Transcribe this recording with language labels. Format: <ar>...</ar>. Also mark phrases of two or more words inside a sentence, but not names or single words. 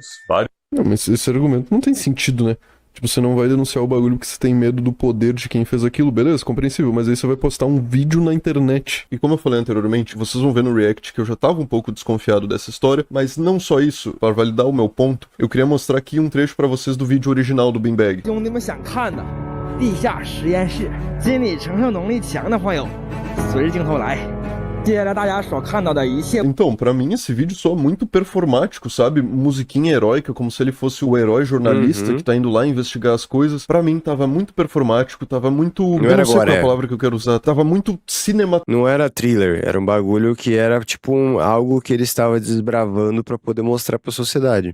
<pt>Não, mas esse argumento não tem sentido, né? Tipo, você não vai denunciar o bagulho porque você tem medo do poder de quem fez aquilo, beleza, compreensível, mas aí você vai postar um vídeo na internet. E como eu falei anteriormente, vocês vão ver no React que eu já tava um pouco desconfiado dessa história, mas não só isso, para validar o meu ponto, eu queria mostrar aqui um trecho pra vocês do vídeo original do Beanbag.</pt> <zh>兄弟们想看的地下实验室，心理承受能力强的朋友，随着镜头来。接下来大家所看到的一切。</zh> <pt>Então, pra mim esse vídeo soa muito performático, sabe? Musiquinha heróica, como se ele fosse o herói jornalista que tá indo lá investigar as coisas. Pra mim tava muito performático, tava muito... Não era sei qual é a agora, palavra que eu quero usar. Tava muito cinematográfico. Não era thriller, era um bagulho que era tipo algo que ele estava desbravando pra poder mostrar pra sociedade.</pt>